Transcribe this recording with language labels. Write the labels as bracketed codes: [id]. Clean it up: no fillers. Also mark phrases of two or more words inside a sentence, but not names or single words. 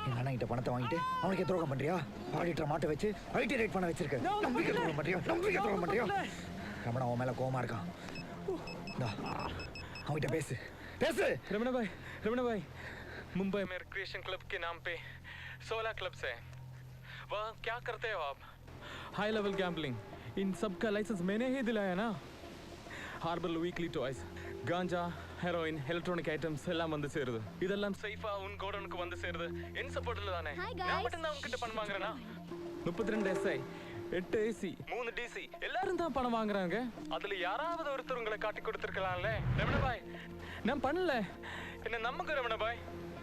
[ta] அண்ணன்கிட்ட பணத்தை வாங்கிட்டு அவனுக்கு துரோகம் பண்றியா? ஆடிட்டர் மாட்ட வச்சு ஐடி ரேட் பண்ண வச்சிருக்க. நம்பிக்கை துரோகம் பண்றியா? ரமணா உன் மேல கோவமா இருக்கான். அவன்கிட்ட பேசு. [hi] रमणा भाई मुंबई में [en] recreation club [hi] के नाम पे 16 क्लब्स हैं। वहाँ क्या करते हो आप? [en] high level gambling, [hi] इन सब का लाइसेंस मैंने ही दिलाया ना। [en] Harbour weekly toys, ganja, heroin, electronic items [ta] எல்லாம் வந்து சேருது. இதெல்லாம் சேஃபா உன் கோடனுக்கு வந்து சேருது. என் சப்போர்ட்ல தானே. நான் மட்டும் தான் உன்கிட்ட பணம் வாங்குறேனா? 32 SI, 8 AC, 3 DC எல்லாரும் தான் பணம் வாங்குறாங்க. அதுல யாராவது ஒருத்தர் உங்களை காட்டி கொடுத்துருக்கலாம்ல. ரமணா பாய் நான் பண்ணல. என்ன நம்புங்க ரமணா பாய்.